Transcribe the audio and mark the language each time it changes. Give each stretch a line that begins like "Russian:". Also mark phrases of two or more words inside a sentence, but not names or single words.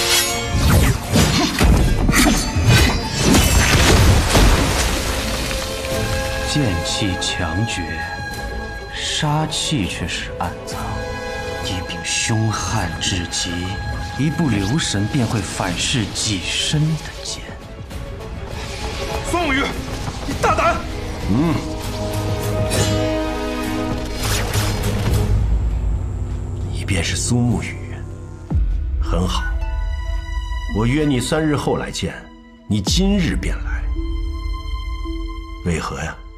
Chinese: 劍氣強絕，殺氣卻是暗藏，一柄兇悍至極，一不留神便會反噬己身的劍。梦雨，你大胆！你便是苏沐雨，很好。我约你3日后来见，你今日便来，为何呀？